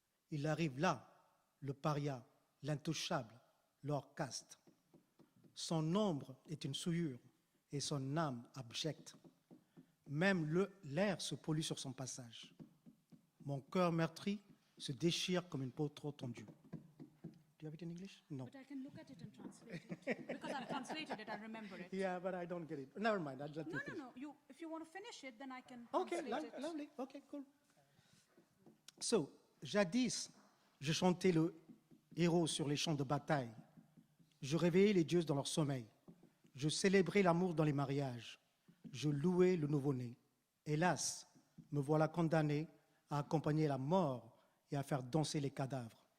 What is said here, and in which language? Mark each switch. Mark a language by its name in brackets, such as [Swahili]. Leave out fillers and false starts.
[French] Il arrive là, le paria, l'intouchable, l'hors caste. Son ombre est une souillure et son âme abjecte. Même l'air se pollue sur son passage. Mon cœur meurtri se déchire comme une peau trop tendue. [English] Do you have it in English? No. But I can look at it and translate it. Because I've translated it, I remember it. Yeah, but I don't get it. Never mind, I'll let you finish. No. If you want to finish it, then I can Okay, translate it. lovely. Okay, cool. [French] So, jadis, je chantais le héros sur les champs de bataille. Je réveillais les dieux dans leur sommeil. Je célébrais l'amour dans les mariages. Je louais le nouveau-né. Hélas, me voilà condamné à accompagner la mort et à faire danser les cadavres.